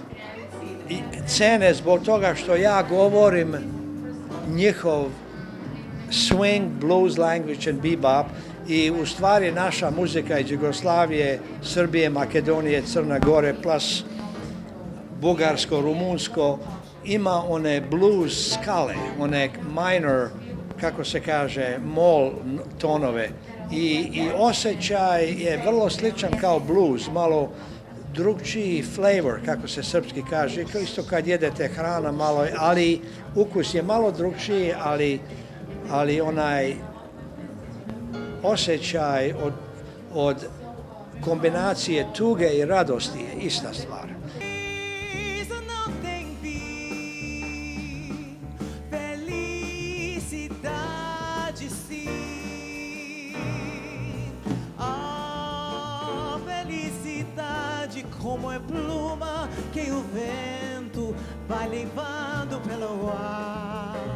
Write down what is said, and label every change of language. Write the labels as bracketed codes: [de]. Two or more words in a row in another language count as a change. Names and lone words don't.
[sr] I cene zbog toga što ja govorim njihov [en] swing, blues language and bebop, [sr] i u stvari naša muzika iz Jugoslavije, Srbije, Makedonije, Crne Gore, plus bugarsko, rumunsko, ima one blues skale, one minor, kako se kaže, mol tonove, i osjećaj je vrlo sličan kao blues, malo drugčiji flavor, kako se srpski kaže, isto kad jedete hrana malo, ali ukus je malo drugčiji, ali onaj osjećaj od kombinacije tuge i radosti je ista stvar. [pt] Como é pluma que o vento vai levando pelo ar.